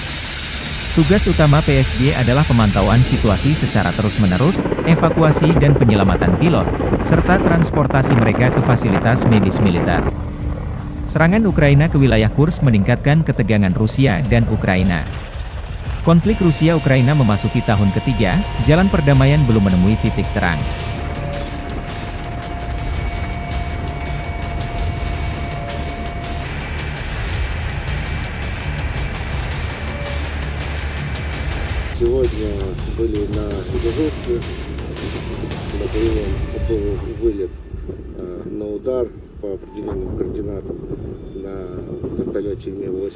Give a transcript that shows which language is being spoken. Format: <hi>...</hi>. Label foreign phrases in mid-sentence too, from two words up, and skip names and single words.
<id>Tugas utama PSG adalah pemantauan situasi secara terus-menerus, evakuasi dan penyelamatan pilot, serta transportasi mereka ke fasilitas medis militer. Serangan Ukraina ke wilayah Kursk meningkatkan ketegangan Rusia dan Ukraina. Konflik Rusia-Ukraina memasuki tahun ketiga, jalan perdamaian belum menemui titik terang.</id> <ru>Сегодня были на дежурстве, на боевом был вылет на удар по определенным координатам на вертолете Ми-8.</ru>